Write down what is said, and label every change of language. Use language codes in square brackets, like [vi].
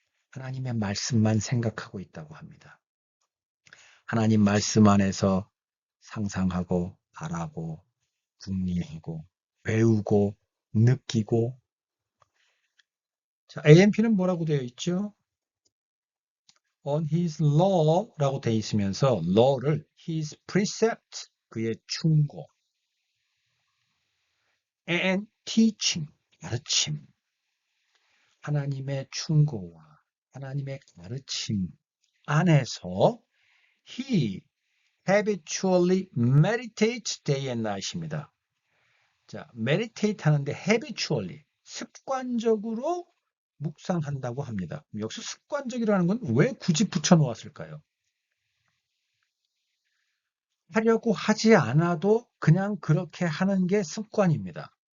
[ko] 하나님의 말씀만 생각하고 있다고 합니다. 하나님 말씀 안에서 상상하고, 바라고, 궁리하고, 배우고, 느끼고. 자, AMP는 뭐라고 되어 있죠? [en] On his law [ko] 라고 되어 있으면서 [en] law를 his precept, [ko] 그의 충고, [en] and teaching, 가르침, [ko] 하나님의 충고와 하나님의 가르침 안에서 [en] he habitually meditates day and night입니다. [ko] 자, meditate 하는데 habitually, 습관적으로 묵상한다고 합니다. 여기서 습관적이라는 건 왜 굳이 붙여놓았을까요? 하려고 하지 않아도 그냥 그렇게 하는 게 습관입니다.